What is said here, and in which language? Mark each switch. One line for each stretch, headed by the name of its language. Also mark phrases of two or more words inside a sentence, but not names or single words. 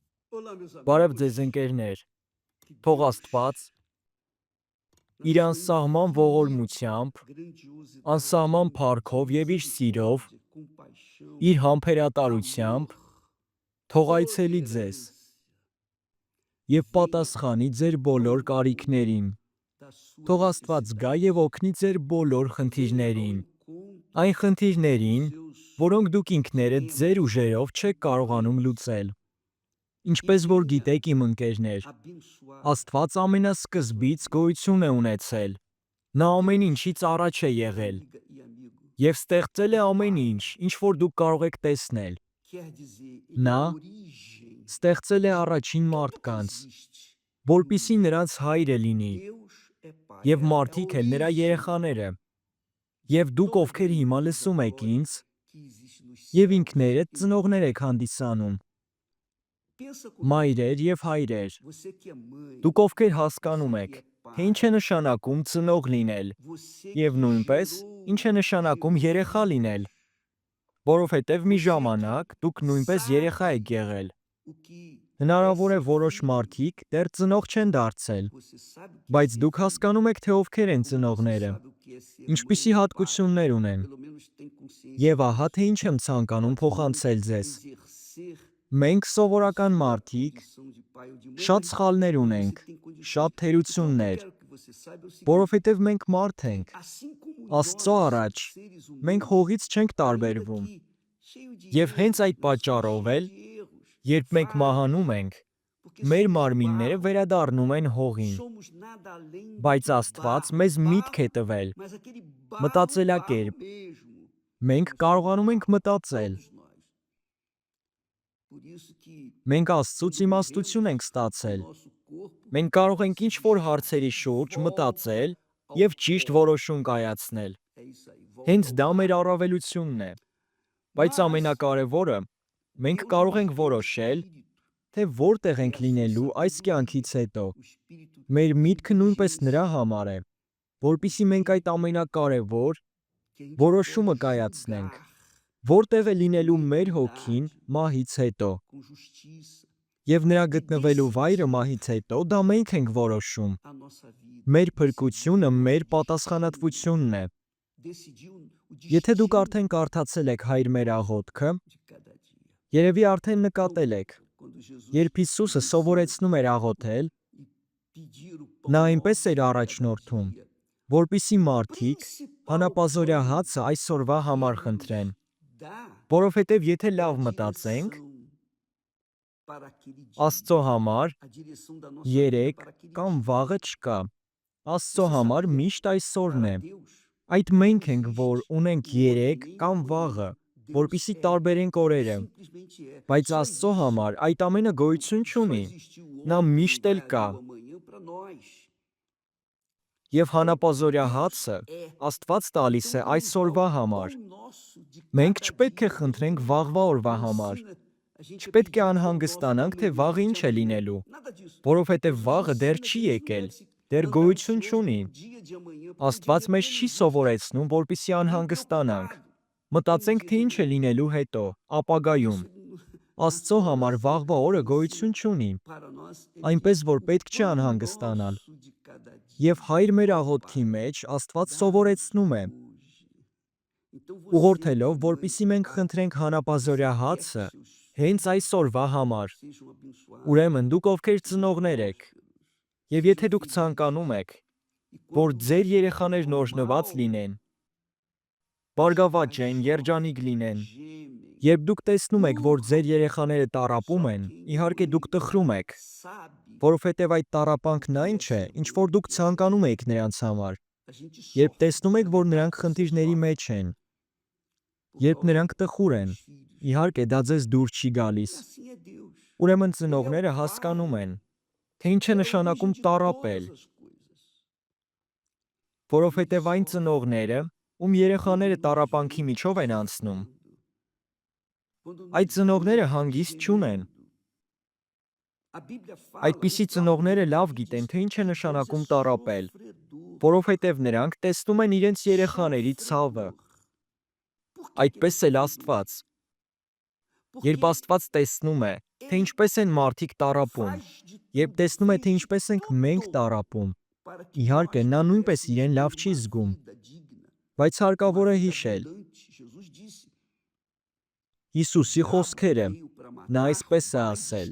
Portuguese: Olá, meus
Armenian: Բարև
Portuguese: amigos.
Armenian: ձեզ ընկերներ,
Portuguese: Que
Armenian: թող
Portuguese: Deus,
Armenian: Աստված
Portuguese: na
Armenian: իր
Portuguese: sua
Armenian: անսահման
Portuguese: infinita
Armenian: ողորմությամբ,
Portuguese: grandiosidade,
Armenian: անսահման փառքով եւ իր սիրով,
Portuguese: misericórdia, compaixão,
Armenian: իր համբերատարությամբ
Portuguese: amor,
Armenian: թող այցելի ձեզ
Portuguese: tolerância,
Armenian: եւ
Portuguese: venha
Armenian: պատասխանի ձեր բոլոր
Portuguese: ao
Armenian: կարիքներին։
Portuguese: encontro das suas
Armenian: Թող Աստված գա
Portuguese: necessidades.
Armenian: եւ օգնի ձեր բոլոր
Portuguese: Venha ao
Armenian: խնդիրներին,
Portuguese: encontro
Armenian: այն
Portuguese: dos
Armenian: խնդիրներին,
Portuguese: seus
Armenian: որոնք դուք ինքներդ ձեր
Portuguese: dilemas
Armenian: ուժերով
Portuguese: e
Armenian: չեք կարողանում
Portuguese: problemas.
Armenian: լուծել։
Portuguese: E
Armenian: Ինչպես որ
Portuguese: venha
Armenian: գիտեք, իմ ընկերներ,
Portuguese: abençoar
Armenian: Աստված
Portuguese: a sua
Armenian: ամենասկզբից
Portuguese: vida.
Armenian: գոյություն է ունեցել։ Նա ամեն
Portuguese: Deus,
Armenian: ինչից առաջ է
Portuguese: minha
Armenian: եղել
Portuguese: amiga e amigo,
Armenian: եւ ստեղծել է
Portuguese: o
Armenian: ամեն
Portuguese: Pai,
Armenian: ինչ, ինչ որ դուք կարող եք տեսնել։
Portuguese: quer dizer, Ele é
Armenian: Նա
Portuguese: a origem
Armenian: ստեղծել է
Portuguese: de
Armenian: առաջին
Portuguese: tudo que
Armenian: մարդկանց,
Portuguese: existe no
Armenian: որպիսի
Portuguese: mundo.
Armenian: նրանց հայրը լինի,
Portuguese: Deus é Pai,
Armenian: եւ
Portuguese: é a
Armenian: մարդիկ էլ նրա
Portuguese: origem
Armenian: երեխաները։
Portuguese: de
Armenian: Եվ դուք
Portuguese: toda a
Armenian: ովքեր հիմա
Portuguese: grandeza,
Armenian: լսում եք
Portuguese: glória
Armenian: ինձ,
Portuguese: que existe nos
Armenian: եւ
Portuguese: céus
Armenian: ինքներդ
Portuguese: e na
Armenian: ծնողներ
Portuguese: terra.
Armenian: եք հանդիսանում,
Portuguese: Pensa comigo,
Armenian: մայրեր եւ հայրեր։
Portuguese: você que é mãe,
Armenian: Դուք ովքեր հասկանում
Portuguese: você que
Armenian: եք,
Portuguese: é
Armenian: թե ինչ է
Portuguese: pai,
Armenian: նշանակում ծնող լինել,
Portuguese: você
Armenian: եւ
Portuguese: que
Armenian: նույնպես ինչ
Portuguese: gerou,
Armenian: է նշանակում
Portuguese: gerou
Armenian: երեխա լինել,
Portuguese: filhos,
Armenian: որովհետեւ մի
Portuguese: você
Armenian: ժամանակ
Portuguese: que
Armenian: դուք նույնպես երեխա եք
Portuguese: sabe
Armenian: եղել։
Portuguese: o que é
Armenian: Հնարավոր է
Portuguese: ser
Armenian: որոշ
Portuguese: filho,
Armenian: մարդիկ դեռ ծնող չեն դարձել,
Portuguese: você sabe o que é
Armenian: բայց
Portuguese: ser
Armenian: դուք
Portuguese: filho,
Armenian: հասկանում եք, թե ովքեր են
Portuguese: como você
Armenian: ծնողները,
Portuguese: sabe o que é ser mãe
Armenian: ինչպիսի
Portuguese: ou pai,
Armenian: հատկություններ ունեն։
Portuguese: pelo menos tem consciência
Armenian: Եվ ահա
Portuguese: disso.
Armenian: թե ինչ եմ ցանկանում փոխանցել
Portuguese: Podemos
Armenian: ձեզ։
Portuguese: exercer
Armenian: Մենք
Portuguese: a
Armenian: սովորական
Portuguese: sua
Armenian: մարդիկ
Portuguese: condição de pai ou de mãe,
Armenian: շատ
Portuguese: mas
Armenian: սխալներ
Portuguese: você
Armenian: ունենք,
Portuguese: tem condições.
Armenian: շատ
Portuguese: Então, o que eu
Armenian: թերություններ,
Portuguese: quero que você saiba é o seguinte,
Armenian: որովհետև մենք մարդ
Portuguese: que
Armenian: ենք,
Portuguese: assim como
Armenian: Աստծո
Portuguese: nós,
Armenian: առաջ,
Portuguese: seres
Armenian: մենք
Portuguese: humanos,
Armenian: հողից չենք
Portuguese: ainda
Armenian: տարբերվում։
Portuguese: que cheio de
Armenian: Եվ հենց
Portuguese: erros,
Armenian: այդ
Portuguese: nós somos
Armenian: պատճառով
Portuguese: cheios
Armenian: էլ,
Portuguese: de erros,
Armenian: երբ մենք
Portuguese: falhas,
Armenian: մահանում ենք,
Portuguese: porque
Armenian: մեր
Portuguese: somos
Armenian: մարմինները
Portuguese: barro,
Armenian: վերադառնում են հողին,
Portuguese: somos nada além do
Armenian: բայց
Portuguese: que
Armenian: Աստված
Portuguese: barro,
Armenian: մեզ միտք է
Portuguese: barro,
Armenian: տվել,
Portuguese: mas aquele barro, barro
Armenian: մտածելակերպ,
Portuguese: mesmo.
Armenian: մենք
Portuguese: Nós somos
Armenian: կարողանում ենք
Portuguese: barro,
Armenian: մտածել,
Portuguese: todos nós. Por isso que
Armenian: մենք Աստծուց
Portuguese: quando
Armenian: իմաստություն
Portuguese: morremos,
Armenian: ենք
Portuguese: o
Armenian: ստացել,
Portuguese: nosso corpo
Armenian: մենք կարող ենք
Portuguese: se
Armenian: ինչ-որ
Portuguese: desfaz,
Armenian: հարցերի շուրջ
Portuguese: volta
Armenian: մտածել
Portuguese: ao
Armenian: եւ ճիշտ
Portuguese: pó.
Armenian: որոշում կայացնել։
Portuguese: É isso aí, volta
Armenian: Հենց
Portuguese: ao
Armenian: դա մեր
Portuguese: barro.
Armenian: առավելությունն է, բայց
Portuguese: Mas
Armenian: ամենակարևորը, մենք
Portuguese: Deus
Armenian: կարող
Portuguese: nos
Armenian: ենք
Portuguese: deu o
Armenian: որոշել,
Portuguese: Espírito
Armenian: թե որտեղ
Portuguese: e
Armenian: ենք
Portuguese: a sua
Armenian: լինելու այս կյանքից
Portuguese: sabedoria,
Armenian: հետո։
Portuguese: o Espírito
Armenian: Մեր
Portuguese: de
Armenian: միտքը նույնպես նրա
Portuguese: inteligência,
Armenian: համար է, որpիսի մենք այդ ամենակարևոր
Portuguese: que a gente
Armenian: որոշումը
Portuguese: pode
Armenian: կայացնենք,
Portuguese: julgar
Armenian: որտեղ է
Portuguese: com
Armenian: լինելու մեր հոգին
Portuguese: equidade,
Armenian: մահից հետո,
Portuguese: com justiça
Armenian: եւ նրա
Portuguese: e
Armenian: գտնվելու վայրը
Portuguese: decidir
Armenian: մահից հետո դա մենք ենք որոշում։
Portuguese: a nossa vida,
Armenian: Մեր
Portuguese: decidir o
Armenian: փրկությունը
Portuguese: nosso
Armenian: մեր
Portuguese: destino,
Armenian: պատասխանատվությունն է։
Portuguese: decidir o
Armenian: Եթե դուք
Portuguese: destino
Armenian: արդեն կարդացել եք Հայր մեր աղոթքը,
Portuguese: de cada dia.
Armenian: երևի արդեն նկատել եք,
Portuguese: Quando Jesus
Armenian: երբ Հիսուսը
Portuguese: nos
Armenian: սովորեցնում էր աղոթել,
Portuguese: e pedir o
Armenian: նա
Portuguese: pão
Armenian: այնպես
Portuguese: nosso
Armenian: էր
Portuguese: de cada
Armenian: առաջնորդում,
Portuguese: dia,
Armenian: որպիսի
Portuguese: o
Armenian: մարդիկ
Portuguese: principal
Armenian: հանապազորյա
Portuguese: pão
Armenian: հացը այսօրվա
Portuguese: que
Armenian: համար
Portuguese: ele
Armenian: խնդրեն,
Portuguese: nos dá
Armenian: որովհետև եթե
Portuguese: é a
Armenian: լավ մտածենք,
Portuguese: direção para aquele dia,
Armenian: Աստծո համար
Portuguese: a direção da nossa vida
Armenian: երեք
Portuguese: para aquele
Armenian: կամ
Portuguese: dia.
Armenian: վաղը չկա։ Աստծո
Portuguese: Você
Armenian: համար
Portuguese: sabia
Armenian: միշտ
Portuguese: que
Armenian: այսօրն
Portuguese: para
Armenian: է։
Portuguese: Deus
Armenian: Այդ
Portuguese: não
Armenian: մենք ենք, որ
Portuguese: existe
Armenian: ունենք
Portuguese: o ontem
Armenian: 3
Portuguese: nem o
Armenian: կամ
Portuguese: amanhã.
Armenian: վաղը,
Portuguese: Deus
Armenian: որպիսի
Portuguese: é,
Armenian: տարբերենք օրերը,
Portuguese: simplesmente é.
Armenian: բայց
Portuguese: Só
Armenian: Աստծո
Portuguese: existe,
Armenian: համար այդ ամենը գոյություն
Portuguese: só
Armenian: չունի։
Portuguese: existe o
Armenian: Նա
Portuguese: ontem e
Armenian: միշտ էլ
Portuguese: vai
Armenian: կա։
Portuguese: haver o amanhã para nós.
Armenian: Եվ
Portuguese: Então,
Armenian: հանապազորյա
Portuguese: Deus
Armenian: հացը
Portuguese: é.
Armenian: Աստված տալիս
Portuguese: Então
Armenian: է
Portuguese: ele nos dá o
Armenian: այսօրվա համար։
Portuguese: pão nosso de
Armenian: Մենք
Portuguese: cada
Armenian: չպետք է
Portuguese: dia. Deus
Armenian: խնդրենք
Portuguese: ele
Armenian: վաղվա օրվա
Portuguese: não
Armenian: համար։
Portuguese: ensina a gente a
Armenian: Չպետք է
Portuguese: pedir o pão nosso do
Armenian: անհանգստանանք, թե
Portuguese: amanhã,
Armenian: վաղը ինչ
Portuguese: de
Armenian: է
Portuguese: amanhã.
Armenian: լինելու,
Portuguese: Nada disso.
Armenian: որովհետև
Portuguese: Jesus
Armenian: վաղը դեռ
Portuguese: ensina
Armenian: չի
Portuguese: que a gente não
Armenian: եկել,
Portuguese: deve se
Armenian: դեռ
Portuguese: andar
Armenian: գոյություն
Portuguese: ansioso
Armenian: չունի։
Portuguese: pelo dia de amanhã, porque o dia de
Armenian: Աստված մեզ
Portuguese: amanhã não
Armenian: չի
Portuguese: existe.
Armenian: սովորեցնում, որպիսի
Portuguese: Nem
Armenian: անհանգստանանք։
Portuguese: preocupado com o
Armenian: Մտածենք,
Portuguese: dia
Armenian: թե
Portuguese: de
Armenian: ինչ է
Portuguese: amanhã.
Armenian: լինելու հետո, ապագայում։
Portuguese: Isso
Armenian: Աստծո
Portuguese: nossa
Armenian: համար
Portuguese: oração
Armenian: վաղվա օրը
Portuguese: ensina
Armenian: գոյություն չունի,
Portuguese: para nós. Ele diz,
Armenian: այնպես որ
Portuguese: o
Armenian: պետք չի
Portuguese: pão
Armenian: անհանգստանալ։
Portuguese: nosso de cada
Armenian: Եվ
Portuguese: dia,
Armenian: Հայր մեր
Portuguese: ó
Armenian: աղոթքի
Portuguese: Pai,
Armenian: մեջ Աստված
Portuguese: dá-nos
Armenian: սովորեցնում է,
Portuguese: hoje. Então você
Armenian: ուղղորդելով,
Portuguese: que é mãe,
Armenian: որպիսի
Portuguese: que é
Armenian: մենք
Portuguese: pai,
Armenian: խնդրենք
Portuguese: você
Armenian: հանապազորյա
Portuguese: quer que
Armenian: հացը
Portuguese: os seus
Armenian: հենց
Portuguese: filhos
Armenian: այսօրվա համար։
Portuguese: sejam abençoados,
Armenian: Ուրեմն դուք ովքեր
Portuguese: sejam
Armenian: ծնողներ եք,
Portuguese: prósperos,
Armenian: եւ եթե
Portuguese: sejam
Armenian: դուք
Portuguese: felizes.
Armenian: ցանկանում եք,
Portuguese: E
Armenian: որ
Portuguese: quanto
Armenian: ձեր
Portuguese: mais
Armenian: երեխաներն
Portuguese: for
Armenian: օրհնված
Portuguese: mal,
Armenian: լինեն,
Portuguese: os
Armenian: բարգավաճ
Portuguese: pais
Armenian: են,
Portuguese: sofrem,
Armenian: երջանիկ լինեն,
Portuguese: gemem,
Armenian: երբ դուք տեսնում եք, որ ձեր
Portuguese: urram.
Armenian: երեխաները տառապում
Portuguese: Só
Armenian: են,
Portuguese: quem é
Armenian: իհարկե դուք
Portuguese: mãe
Armenian: տխրում եք,
Portuguese: sabe
Armenian: որովհետև այդ տառապանքն
Portuguese: o que
Armenian: այն
Portuguese: é
Armenian: չէ,
Portuguese: ser
Armenian: ինչ
Portuguese: mãe,
Armenian: որ
Portuguese: o
Armenian: դուք
Portuguese: que é ser
Armenian: ցանկանում
Portuguese: pai.
Armenian: եք նրանց համար։
Portuguese: A gente
Armenian: Երբ
Portuguese: sofre,
Armenian: տեսնում եք, որ
Portuguese: na
Armenian: նրանք
Portuguese: verdade você
Armenian: խնդիրների
Portuguese: sofre
Armenian: մեջ են,
Portuguese: por
Armenian: երբ
Portuguese: causa
Armenian: նրանք տխուր են,
Portuguese: dos filhos.
Armenian: իհարկե դա ձեզ դուր չի
Portuguese: E
Armenian: գալիս։
Portuguese: assim é Deus.
Armenian: Ուրեմն
Portuguese: Ele é o
Armenian: ծնողները հասկանում
Portuguese: Pai,
Armenian: են, թե ինչ է
Portuguese: ele é a origem
Armenian: նշանակում
Portuguese: de
Armenian: տառապել,
Portuguese: todas as coisas.
Armenian: որովհետև
Portuguese: Ele
Armenian: այն
Portuguese: sofre
Armenian: ծնողները, ում
Portuguese: quando
Armenian: երեխաները
Portuguese: nos
Armenian: տառապանքի
Portuguese: vê
Armenian: միջով են անցնում,
Portuguese: sofrendo, quando
Armenian: այդ
Portuguese: nos
Armenian: ծնողները
Portuguese: vê
Armenian: հանգիստ չունեն։
Portuguese: gemendo. A Bíblia fala
Armenian: Այդպիսի
Portuguese: o próprio
Armenian: ծնողները լավ
Portuguese: Jesus
Armenian: գիտեն,
Portuguese: diz
Armenian: թե ինչ է
Portuguese: que Deus é
Armenian: նշանակում տառապել,
Portuguese: sofredor.
Armenian: որովհետև նրանք տեսնում են իրենց երեխաների ցավը։
Portuguese: Sofredor. Por que ele é
Armenian: Այդպես էլ
Portuguese: sofredor?
Armenian: Աստված, երբ
Portuguese: Porque
Armenian: Աստված տեսնում է, թե ինչպես են մարդիկ տառապում, երբ տեսնում է, թե ինչպես ենք մենք տառապում, իհարկե նա նույնպես իրեն լավ չի զգում, բայց հարկավոր է հիշել Հիսուսի խոսքերը, նա այսպես է ասել.